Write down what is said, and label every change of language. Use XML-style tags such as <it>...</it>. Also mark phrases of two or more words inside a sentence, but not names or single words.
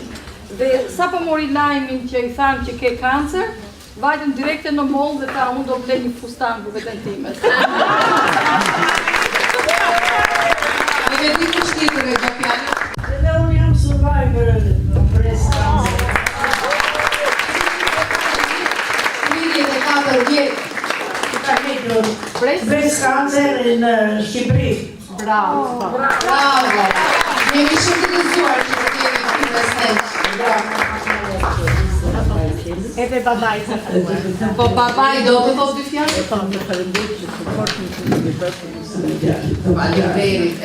<sq>Dhe sa po mori lajmin që i thanë që ke kancer, vajtëm direkte në moll dhe tha unë do blej një fustan për veten time. Dhe di kush tjetër e gjapjale? Edhe unë jam survivor në</sq> <en>breast cancer.</en> <sq>34 vjetë.</sq> <en>Breast cancer</en> <sq>në Shqipëri. Bravo. Bravo. Jemi shumë të gëzuar që të kemi këtu në stage. Bravo. Edhe babaj sa të Po babaj do të thos dy fjalë? Faleminderit.</sq>